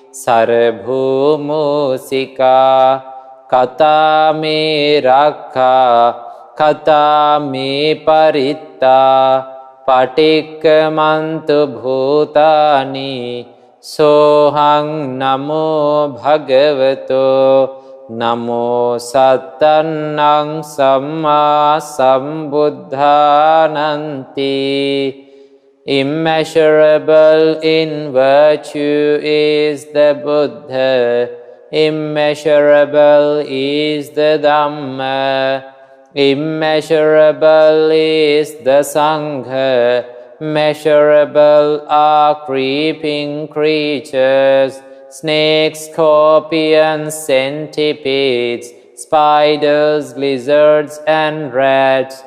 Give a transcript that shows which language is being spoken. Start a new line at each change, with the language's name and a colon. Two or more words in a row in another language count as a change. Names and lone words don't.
Pali: sarabhumusika, kata me rakha, kata me paritta, patikkamantu bhutani, sohang namo bhagavato, namo sattannang samma sambuddhananti.
English: Immeasurable in virtue is the Buddha, immeasurable is the Dhamma, immeasurable is the Sangha, measurable are creeping creatures, snakes, scorpions, centipedes, spiders, lizards, and rats.